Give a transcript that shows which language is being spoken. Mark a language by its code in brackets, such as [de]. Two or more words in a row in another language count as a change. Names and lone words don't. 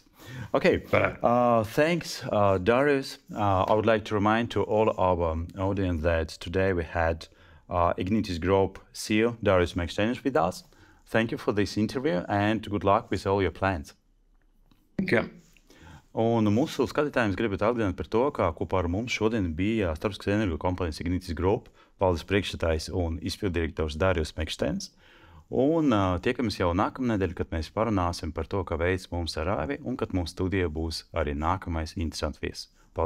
[en] Okay, thanks, Darys. I would like to remind to all our audience that today we had Ignitis Group CEO Darju Maikštēnu with us. Thank you for this interview and good luck with all your plans. Thank you. [lv] Un mūsu skatītājiem gribētu atgādināt par to, ka kopā ar mums šodien bija starptautiskās enerģiju kompānijas Ignitis Group valdes priekšsēdētājs un izpilddirektors Darju Maikštēns. Un tiekamies jau nākamnedēļ, kad mēs parunāsim par to, kā veids mums ar Rāvi, un kad mums studijā būs arī nākamais interesants viesis.